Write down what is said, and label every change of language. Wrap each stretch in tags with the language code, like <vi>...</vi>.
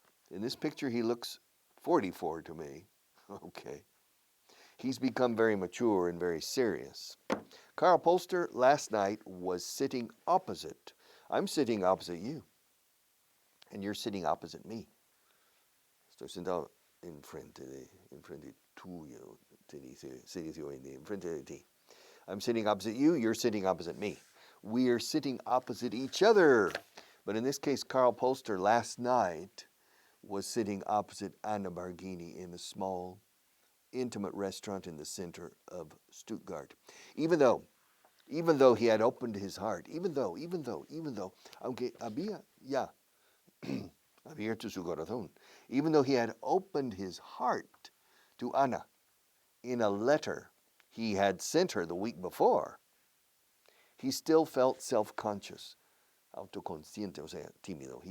<en>In this picture, he looks 44 to me. Okay. He's become very mature and very serious. Karl Polster last night was sitting opposite. I'm sitting opposite you. And you're sitting opposite me.</en> <es>Estoy sentado enfrente tuyo, se dice hoy en día, enfrente de ti.</es> <en>I'm sitting opposite you, you're sitting opposite me. We are sitting opposite each other. But in this case, Karl Polster last night was sitting opposite Anna Barghini in a small, intimate restaurant in the center of Stuttgart. Even though he had opened his heart, even though,</en> <es>aunque había ya abierto su corazón,</es> <en>even though he had opened his heart to Anna in a letter he had sent her the week before, he still felt self-conscious,</en> <es>autoconsciente, o sea, tímido.</es>